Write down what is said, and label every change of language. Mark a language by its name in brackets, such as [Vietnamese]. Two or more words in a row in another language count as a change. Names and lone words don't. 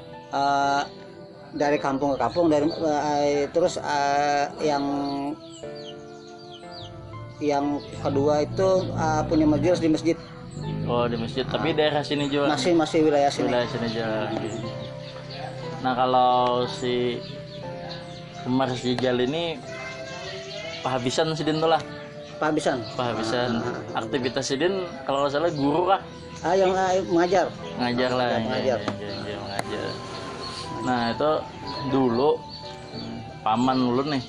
[Indonesian] Dari kampung ke kampung, terus yang kedua itu punya majelis di masjid. Oh di masjid, tapi daerah sini juga. Masih wilayah sini. [Banjar] Wilayah sini juga. Nah kalau si Umar Sijal ini pahabisan Sidin tuh lah. Pahabisan. Aktivitas Sidin kalau nggak salah guru kah? [Indonesian] Yang mengajar. [Banjar] Ngajar lah. [Indonesian] Mengajar. Mengajar. Nah itu dulu paman ulun nih.